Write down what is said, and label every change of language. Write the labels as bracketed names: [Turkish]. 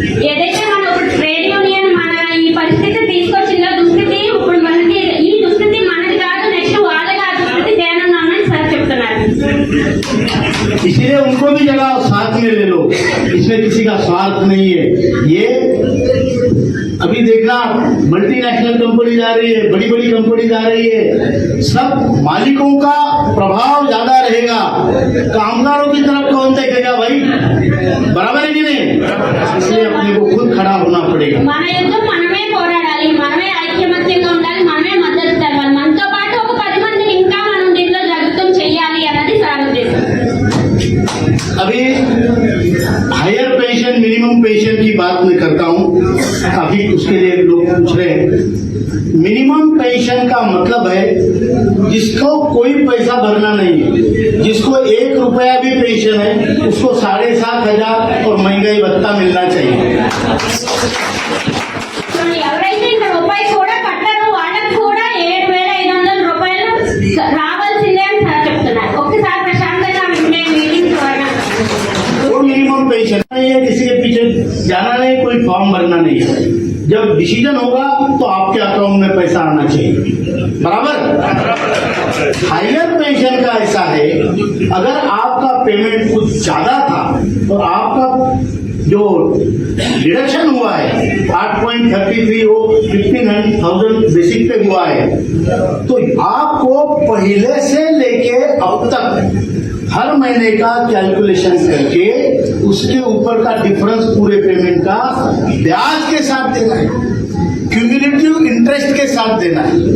[Telugu] ఏదైతే మన ఒక ట్రేడ్ యూనియన్ మన ఈ పరిస్థితి తీసుకొచ్చిందో దుస్థితి, ఇప్పుడు మనకి ఈ దుస్థితి మనది కాదు, నెక్స్ట్ వాళ్ళగా ఆ దుస్థితి తేనున్నామని సార్ చెప్తున్నారు। [Hindi] इसलिए उनको भी जगह साथ में ले लो, इसमें किसी का स्वार्थ नहीं है। ये अभी देखना, मल्टीनेशनल कंपनी आ रही है, बड़ी बड़ी कंपनी आ रही है, सब मालिकों का प्रभाव ज्यादा रहेगा, कामगारों की तरफ कौन देखेगा भाई? बराबर है कि नहीं? इसलिए अपने को खुद खड़ा होना पड़ेगा। [Telugu] మన యుద్ధం మనమే పోరాడాలి, మనమే ఐక్యమత్యంగా ఉండాలి, మనమే మద్దతు తెలవాలి, మనతో పాటు ఒక 10 మందిని ఇంకా మనం దీంట్లో జాగృతం చేయాలి అన్నది సార్ ఉద్దేశం। [Hindi] अभी हायर पेंशन, मिनिमम पेंशन की बात मैं करता हूँ, काफी उसके लिए लोग पूछ रहे हैं। मिनिमम पेंशन का मतलब है जिसको कोई पैसा भरना नहीं है, जिसको 1 रुपया भी पेंशन है उसको 7,500 और महंगाई भत्ता मिलना चाहिए। [Telugu] ఎవరైతే ఇంకా రూపాయి కూడా కట్టరు వాళ్ళకి కూడా 7,500 రూపాయలు రావాల్సిందే అని సార్ చెప్తున్నారు। ఒక్కసారి ప్రశాంతంగా ఉండే మీటింగ్ ద్వారా [Hindi] वो मिनिमम पेंशन नहीं है, किसी के पीछे जाना नहीं, कोई फॉर्म भरना नहीं है। जब डिसीजन होगा तो आपके अकाउंट में पैसा आना चाहिए। बराबर? हायर पेंशन का ऐसा है, अगर आपका पेमेंट कुछ ज्यादा था और आपका जो डिडक्शन हुआ है 8.33 वो 15,000 बेसिक पे हुआ है, तो आपको पहले से लेके अब तक हर महीने का कैलकुलेशन करके उसके ऊपर का डिफरेंस पूरे पेमेंट का ब्याज के साथ देना है, क्यूमुलेटिव इंटरेस्ट के साथ देना है।